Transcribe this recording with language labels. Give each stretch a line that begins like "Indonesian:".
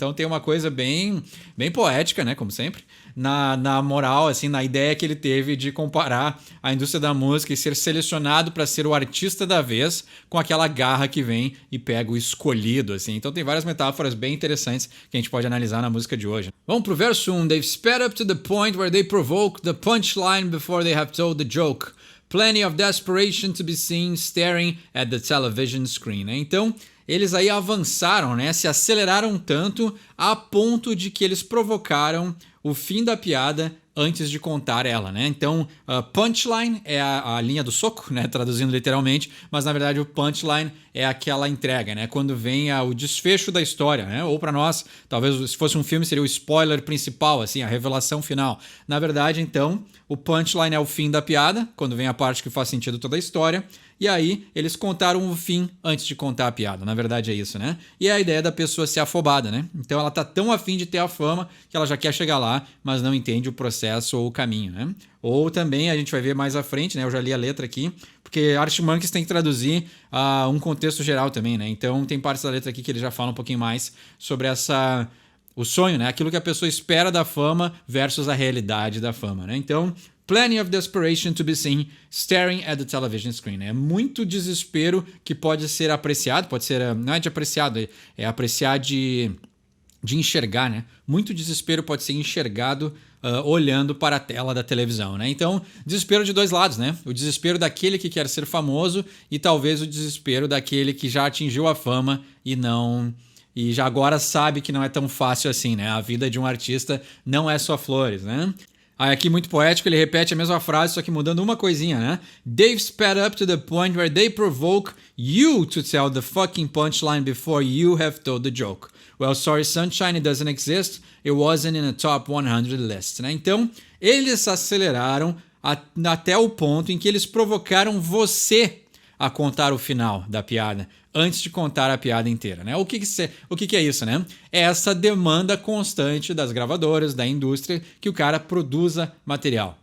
Portuguese: Então tem uma coisa bem poética, né? Como sempre. Na moral, assim, na ideia que ele teve de comparar a indústria da música e ser selecionado para ser o artista da vez com aquela garra que vem e pega o escolhido, assim. Então tem várias metáforas bem interessantes que a gente pode analisar na música de hoje. Vamos pro verso 1.
English: They've sped up to the point where they provoke the punchline before they have told the joke. Plenty of desperation to be seen staring at the television screen.
Portuguese: Né? Então, eles aí avançaram, né? Se aceleraram tanto a ponto de que eles provocaram o fim da piada antes de contar ela, né? Então, punchline é a linha do soco, né? Traduzindo literalmente, mas na verdade o punchline é aquela entrega, né? Quando vem o desfecho da história, né? Ou para nós, talvez se fosse um filme seria o spoiler principal, assim, a revelação final. Na verdade, então, o punchline é o fim da piada, quando vem a parte que faz sentido toda a história. E aí, eles contaram o fim antes de contar a piada. Na verdade é isso, né? E é a ideia da pessoa ser afobada, né? Então ela tá tão afim de ter a fama que ela já quer chegar lá, mas não entende o processo ou o caminho, né? Ou também, a gente vai ver mais à frente, né? Eu já li a letra aqui, porque Arctic Monkeys tem que traduzir um contexto geral também, né? Então tem partes da letra aqui que ele já fala um pouquinho mais sobre o sonho, né? Aquilo que a pessoa espera da fama versus a realidade da fama, né? Então,
English: plenty of desperation to be seen staring at the television screen.
Portuguese: É muito desespero que pode ser apreciado, pode ser, não é de apreciado, é apreciar de enxergar, né? Muito desespero pode ser enxergado olhando para a tela da televisão, né? Então, desespero de dois lados, né? O desespero daquele que quer ser famoso e talvez o desespero daquele que já atingiu a fama e já agora sabe que não é tão fácil assim, né? A vida de um artista não é só flores, né? Aí aqui muito poético, ele repete a mesma frase, só que mudando uma coisinha, né?
English: They've sped up to the point where they provoke you to tell the fucking punchline before you have told the joke. Well, sorry sunshine, it doesn't exist. It wasn't in a top 100 list,
Portuguese: né? Então, eles aceleraram até o ponto em que eles provocaram você a contar o final da piada antes de contar a piada inteira, né? O que é isso, né? É essa demanda constante das gravadoras, da indústria, que o cara produza material.